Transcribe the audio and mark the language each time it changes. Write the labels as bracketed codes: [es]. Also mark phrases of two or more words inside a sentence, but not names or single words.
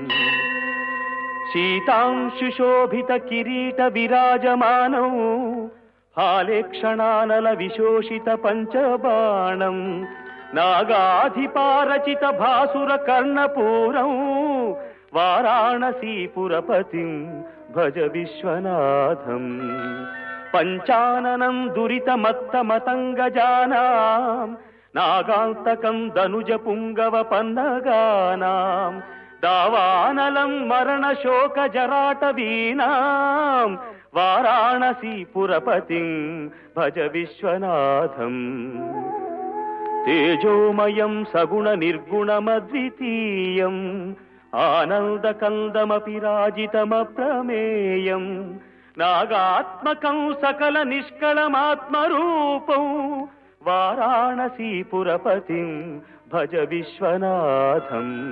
[sa] शीतांशुशोभितकिरीटविराजमानौ हालेक्षणानलविशोषितपञ्चबाणं नागाधिपारचितभासुरकर्णपूरौ वाराणसीपुरपतिं भज विश्वनाथं पञ्चाननं दुरितमत्तमतङ्गजानां नागान्तकं दनुजपुङ्गवपन्नगानां दावानलं मरणशोकजराटवीनां వారాణసీపురపతిం భజ విశ్వనాథం. తేజోమయం సగుణ నిర్గుణమద్వితీయం ఆనందకందమపి రాజితమప్రమేయం నాగాత్మకం సకల నిష్కళమాత్మరూపం వారాణసీపురపతిం భజ విశ్వనాథం.